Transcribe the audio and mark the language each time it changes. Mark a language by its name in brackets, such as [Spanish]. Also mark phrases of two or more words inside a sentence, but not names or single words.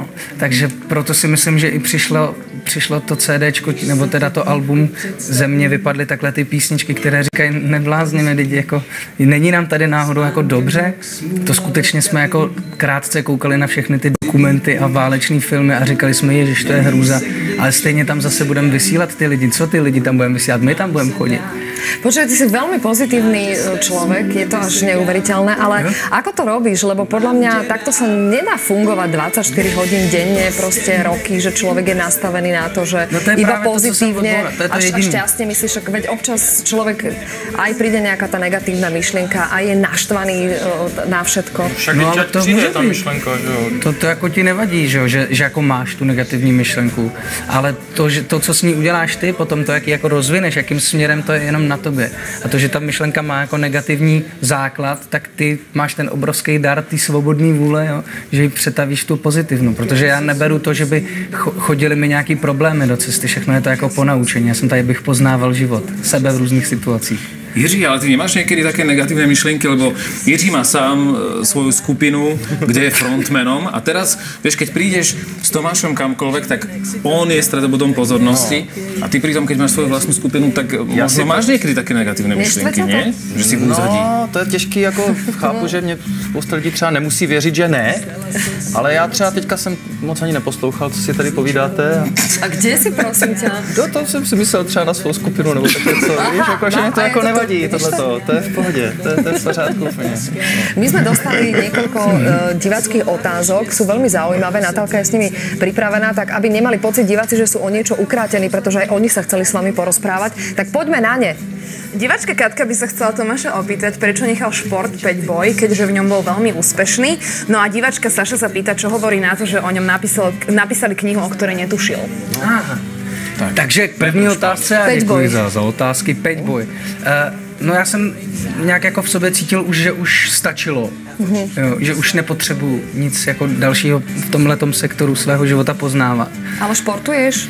[Czech] Takže proto si myslím, že i přišlo to CDčko, nebo teda to album Ze mě vypadly takhle ty písničky, které říkají neblázněme lidi, jako není nám tady náhodou jako dobře, to skutečně jsme jako krátce koukali na všechny ty dokumenty a válečný filmy a říkali jsme, ježiš, to je hrůza, ale stejně tam zase budeme vysílat ty lidi, co ty lidi tam budeme vysílat, my tam budeme chodit. [Slovak] Počkaj, ty si veľmi pozitívny človek, je to až neuveriteľné, ale ako to robíš? Lebo podľa mňa takto sa nedá fungovať 24 hodín denne, proste roky, že človek je nastavený na to, že iba pozitívne a šťastne myslíš, veď občas človek aj príde nejaká tá negatívna myšlienka a je naštvaný na všetko. [Czech] Však no, ale to je tá myšlenka, že jo? To jako ti nevadí, že jako máš tu negativní myšlenku, ale to, co s ní uděláš ty, potom to, jak ji jako rozvineš, jakým směrem, to je jenom na tobě. A to, že ta myšlenka má jako negativní základ, tak ty máš ten obrovský dar, ty svobodný vůle, jo? Že ji přetavíš tu pozitivnu, protože já neberu to, že by chodili mi nějaký problémy do cesty, všechno je to jako ponaučení. Já jsem tady bych poznával život, sebe v různých situacích. [Slovak] Jiří, ale ty nemáš niekedy také negatívne myšlienky, lebo Jiří má sám svoju skupinu, kde je frontmanom a teraz, vieš, keď prídeš s Tomášom kamkoľvek, tak on je stredobodom pozornosti a ty pritom, keď máš svoju vlastnú skupinu, tak možno máš niekedy také negatívne myšlienky, nie? Že si úzadí. [Czech] No, to je těžký, jako chápu, že mě spousta lidí třeba nemusí věřit, že ne, ale já třeba teďka jsem moc ani neposlouchal, co si tady povídáte. A kde si, prosím tě? To jsem si myslel třeba na svou skupinu, nebo tak něco, víš, jako, že mě to jako nevadí, tohleto, to je v pohodě, to je v pořádku úplně. [Slovak] My sme dostali niekoľko diváckých otázok, sú veľmi zaujímavé, Natálka je s nimi pripravená, tak aby nemali pocit diváci, že sú o niečo ukrátení, pretože aj oni sa chceli s vami porozprávať, tak poďme na ne. Diváčka Katka by sa chcela Tomáša opýtať, prečo nechal šport 5 boj, keďže v ňom bol veľmi úspešný. No a diváčka Saša sa pýta, čo hovorí na to, že o ňom napísali knihu, o ktorej netušil. [Czech] Aha. Takže k první otázce a děkuji za otázky. 5 boj. No já jsem nějak jako v sobě cítil už, že už stačilo. Jo, že už nepotřebuji nic jako dalšího v tomhletom sektoru svého života poznávat. [Slovak] Ale športuješ?